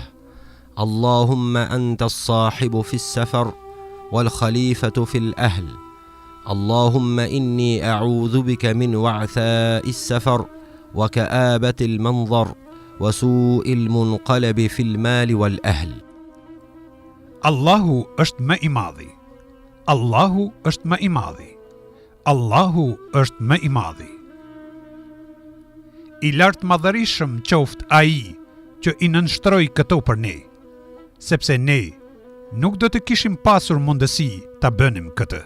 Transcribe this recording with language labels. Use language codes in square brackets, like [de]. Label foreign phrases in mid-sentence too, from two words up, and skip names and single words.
[ar] اللهم أنت الصاحب في السفر والخليفة في الأهل. اللهم إني أعوذ بك من وعثاء السفر وكآبة المنظر وسوء المنقلب في المال والأهل. [sq] Allahu është më i madhi. Allahu është më i madhi. Allahu është më i madhi. I lartë madhërishëm qoftë ai që i nënshtroi këto për ne, sepse ne nuk do të kishim pasur mundësi ta bënim këtë.